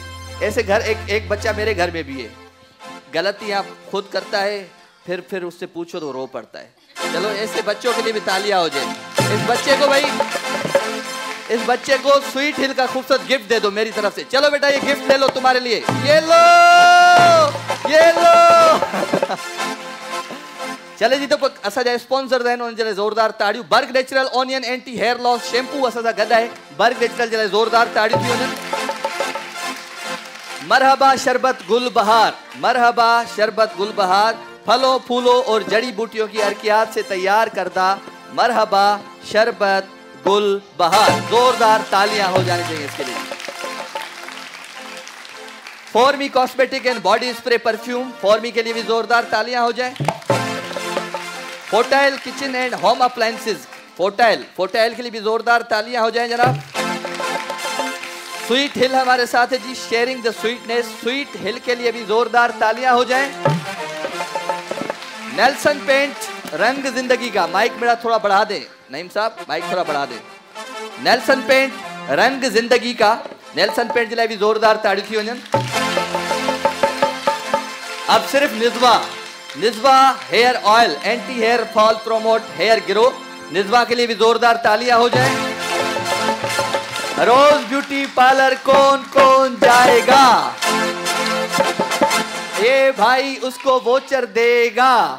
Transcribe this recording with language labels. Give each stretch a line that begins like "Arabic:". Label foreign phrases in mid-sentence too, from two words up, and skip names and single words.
Urdu: ایسے گھر ایک بچہ میرے گھر میں بھی ہے، غلطیاں خود کرتا ہے، پھر اس سے پوچھو تو رو پڑتا ہے. چلو ایسے بچوں کے لیے بھی تالیاں ہو جائے۔ اس بچے کو سویٹ ہل کا خوبصورت گفٹ دے دو میری طرف سے. چلو بیٹا یہ گفٹ لے لو تمہارے لیے، یہ لو.
Sindhi: चले जी, तो असांजा स्पॉन्सर आहिनि, उन्हनि जे लाइ ज़ोरदार ताड़ियूं। बर्ग नेचुरल ऑनियन एंटी हेयर लॉस शैम्पू असां सां गॾु आहे। बर्ग नेचुरल जे लाइ ज़ोरदार ताड़ियूं थी वञनि।
Urdu: مرحبا شربت گل بہار, پھلوں پھولوں اور جڑی بوٹیوں کی حرکیات سے تیار کردہ مرحبا شربت گل بہار. زوردار تالیاں ہو جانی چاہیے اس کے لیے۔ فارمی کاسمیٹک اینڈ باڈی اسپرے پرفیوم، فارمی کے لیے بھی زوردار تالیاں ہو جائے. فوٹائل کچن اینڈ ہوم اپلائنسز، فوٹائل کے لیے بھی زوردار تالیاں ہو جائے جناب. سویٹ ہل ہمارے ساتھ ہے جی,
English: Sharing the Sweetness.
Urdu: سویٹ ہل کے لیے بھی زوردار تالیاں ہو جائیں۔ نیلسن پینٹ رنگ زندگی کا، مائیک میرا تھوڑا بڑھا دے نعیم صاحب، مائیک تھوڑا بڑھا دے.
Sindhi: नेल्सन पेंट
Urdu: رنگ زندگی کا,
Sindhi: नेल्सन पेंट जे लाइ भी जोरदार ताड़ियूं थी वञनि।
Urdu: اب صرف نزوا ہیئر آئل
English: Anti Hair Fall Promote Hair Grow,
Urdu: نزوا کے لیے بھی زوردار تالیاں ہو جائیں. روز
English: beauty parlour
Urdu: کون جائے گا? یہ بھائی اس کو واؤچر دے گا.